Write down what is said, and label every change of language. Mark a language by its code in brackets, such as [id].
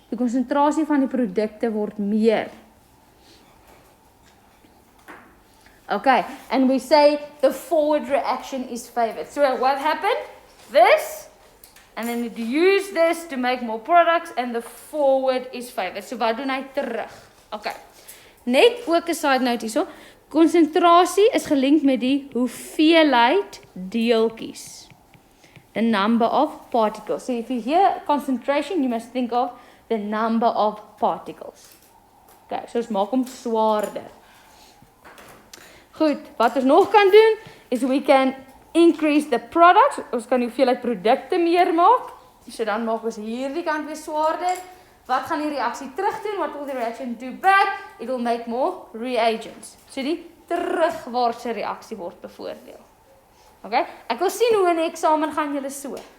[af] Die konsentrasie van die produkte word meer. [en] Okay, and we say the forward reaction is favored. So what happened? This, and then it used this to make more products, and the forward is favored. [af] So wat doen hy terug? Okay, net ook 'n side note hierso. Konsentrasie is gelinkt met die hoeveelheid deeltjies. [en] The number of particles. So if you hear concentration, you must think of the number of particles. [af] Okay, so ons maak hom swaarder. Goed, wat ons nog kan doen, is [en] we can increase the products. [af] Ons kan die hoeveelheid produkte meer maak. So dan maak ons hierdie kant weer swaarder. Wat gaan die reaksie terug doen? [en] What will the reaction do back? It will make more reagents. [af] So die terugwaartse reaksie word bevoordeel. Okay? Ek wil sien hoe in die eksamen gaan julle so.